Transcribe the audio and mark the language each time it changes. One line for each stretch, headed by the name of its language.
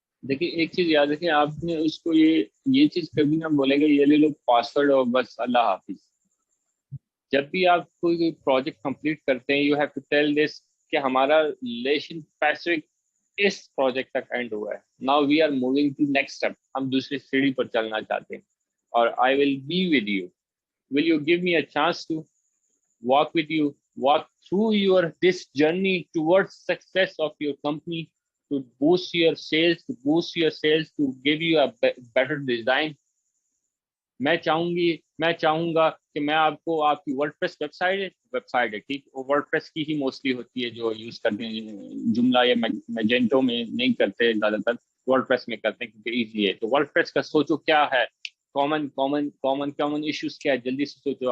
Urdu: دیکھیے ایک چیز یاد رکھیں، آپ نے اس کو یہ چیز کبھی نہ بولے گا یہ لے لو پاسورڈ اور بس اللہ حافظ. جب بھی آپ کوئی پروجیکٹ کمپلیٹ کرتے ہیں
English: you have to tell this
Urdu: کہ ہمارا ریلیشن پیسفک اس پروجیکٹ تک اینڈ ہوا ہے.
English: Now we are moving to next step.
Urdu: ہم دوسری سیڑھی پر چلنا چاہتے ہیں
English: اور I will be with you. Will you give me a chance to walk with you, walk through your this journey towards success of your company, to boost your sales, to give you a better design.
Urdu: میں چاہوں گا کہ میں آپ کو آپ کی WordPress web site ہے ٹھیک، ورڈپریس کی ہی موسٹلی ہوتی ہے جو یوز کرتے ہیں، جملہ یا میجنٹو میں نہیں کرتے زیادہ تر، ورڈپریس میں کرتے ہیں کیونکہ ایزی ہے. تو ورڈپریس کا سوچو کیا ہے کامن ایشوز کیا ہے، جلدی سے سوچو.